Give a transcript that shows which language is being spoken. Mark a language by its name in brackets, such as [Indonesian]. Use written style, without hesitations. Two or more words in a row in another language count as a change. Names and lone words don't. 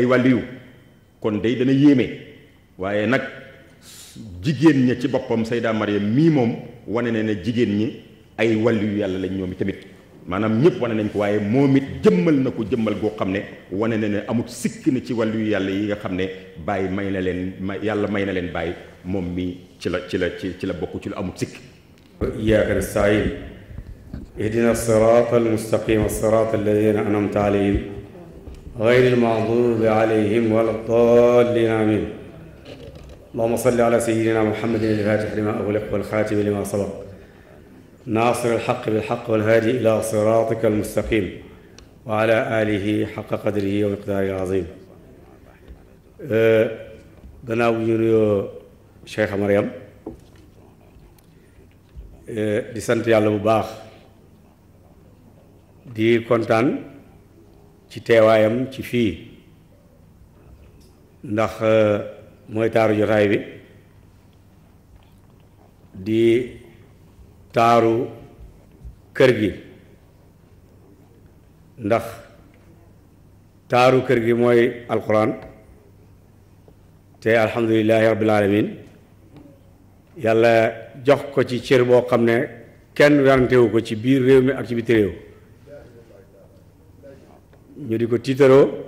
[Wolof] wàlli yu kon day dana yéeme waaye nag jigéen ña ci boppam Sayda Mariam mii moom wane na ne jigéen ñi ay wàlli yu yàlla lañ ñoom tamit maanaam ñëpp wane nañ ko waaye moom it jëmmal na ko jëmmal goo xam ne wane na ne amut sikk na ci wàllu yu yàlla yi nga xam ne bàyyi may na leen yàlla may na leen bàyyi moom mi ci la bokk ci lu amut sikk. [Arabic] إياك نستعين اهدنا الصراط المستقيم صراط الذين أنعمت عليهم غير المغضوب عليهم ولا الضالين آمين اللهم صل على سيدنا محمد الفاتح لما أغلق والخاتم لما سبق ناصر الحق بالحق والهادي إلى صراطك المستقيم وعلى آله حق قدره ومقداره العظيم. [Wolof] gannaaw ñu nuyoo Cheikh Mariam di sant yàlla bu baax di kontaan ci teewaayam ci fii ndax mooy taaru jotaay bi di taaru kër gi ndax taaru kër gi mooy alquran te [Arabic] الحمد لله رب العالمين [Wolof] yàlla jox ko ci cër boo xam ne kenn werantewu ko ci biir réew mi ak ci biti réew ñu di ko tiitaroo.